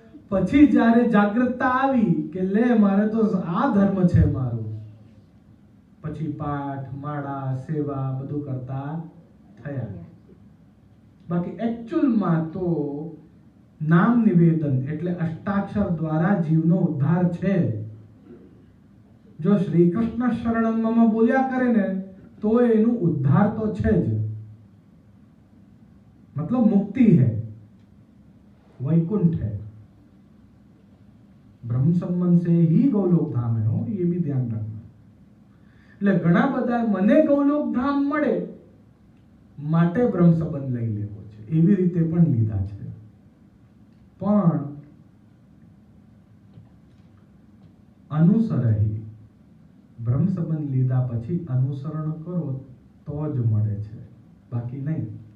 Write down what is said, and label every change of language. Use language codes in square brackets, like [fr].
[gu] પછી જ્યારે જાગૃતતા આવી કે લે મારે તો આ ધર્મ છે મારું, પછી પાઠ માળા સેવા બધું કરતા થયા. બાકી એકચ્યુઅલમાં તો નામ નિવેદન એટલે અષ્ટાક્ષર દ્વારા જીવનો ઉદ્ધાર છે. જો શ્રી કૃષ્ણ શરણમ બોલ્યા કરે ને તો એનું ઉદ્ધાર તો છે જ. [hi] मतलब मुक्ति है, वैकुंठ है. ब्रह्म संबंध से ही गौलोक धाम है. हो, ये भी ध्यान रखना. [gu] એટલે ઘણા બધા મને ગૌલોક ધામ મળે માટે બ્રહ્મ સંબંધ લઈ લેવો છે, એવી રીતે પણ લીધા છે. પણ અનુસરહી બ્રહ્મ સંબંધ લીધા પછી અનુસરણ કરો તો જ મળે છે, બાકી નહીં.